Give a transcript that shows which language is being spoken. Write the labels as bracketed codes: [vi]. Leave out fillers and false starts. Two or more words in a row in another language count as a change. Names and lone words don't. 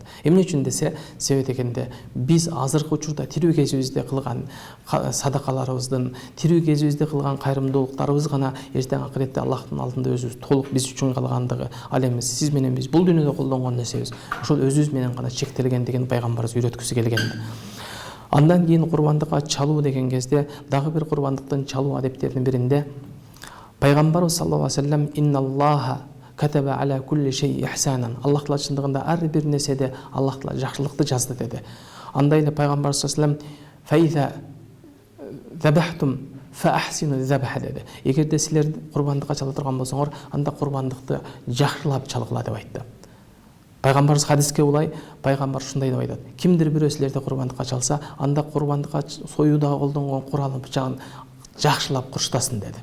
[ky] Эмне үчүн десе, себеп дегенде биз азыркы учурда тирүү кезибизде кылган садакаларыбыздын, тирүү кезибизде кылган кайрымдуулуктарыбыз гана эртең акыретте Аллахтын алдында өзүбүз толук биз үчүн калгандыгы, ал эми сиз менен биз бул дүйнөдө колдонгон нерсебиз ошол өзүбүз менен гана чектелгендигин пайгамбарыбыз үйрөткүсү келген. Андан кийин курбандыкка чалуу деген кезде дагы бир курбандыктын чалуу адептеринин биринде пайгамбарыбыз [ar] صلى الله عليه وسلم إن الله كتب على كل شيء إحسانا. [ky] Аллах Таала чындыгында ар бир нерседе Аллах Таала жакшылыкты жазды деди. Андай эле пайгамбар [ar] صلى الله عليه وسلم فإذا ذبحتم فأحسنوا الذبح [ky] деди. Эгерде силер курбандыкка чала турган болсоңор, анда курбандыкты жакшылап чалгыла деп айтты. Пайгамбарыбыз хадиске улай, пайгамбар ушундай деп айтат: кимдир бирөө силерде курбандыкка чалса, анда курбандыкка союуда колдонгон куралын бычагын жакшылап курчтасын деди.